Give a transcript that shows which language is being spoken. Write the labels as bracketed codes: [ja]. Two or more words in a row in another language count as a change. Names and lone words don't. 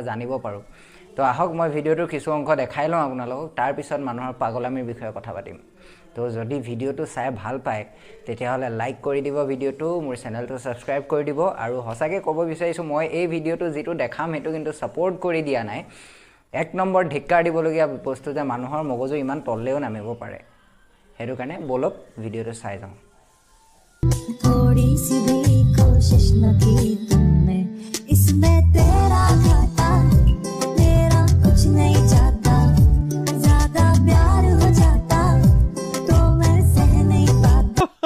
[as] জানিব পাৰো তো আহক মই ভিডিওটো কিছু অংশ দেখাই লওঁ আপোনালোকক তাৰ পিছত মানুহৰ পাগলামিৰ বিষয়ে কথা পাতিম তো যদি ভিডিওটো চাই ভাল পায় তেতিয়া হলে লাইক কৰি দিব ভিডিওটো মোৰ চেনেলটো সাবস্ক্ৰাইব কৰি দিব আৰু হসাকে ক'ব বিচাৰিছো মই এই ভিডিওটো যেটো দেখাম হেতু কিন্তু সাপোৰ্ট কৰি দিয়া নাই এক নম্বৰ ধিক্কাৰ দিবলগীয়া বস্তু যে মানুহৰ মগজু ইমান তললেও নামিব পাৰে হেতু কাৰণে বলক ভিডিওটো চাই যাওঁ [hi] थोड़ी सी भी कोशिश न की तुमने इसमें तेरा घाटा मेरा कुछ नहीं जाता ज्यादा प्यार हो जाता तो मैं सह नहीं पाता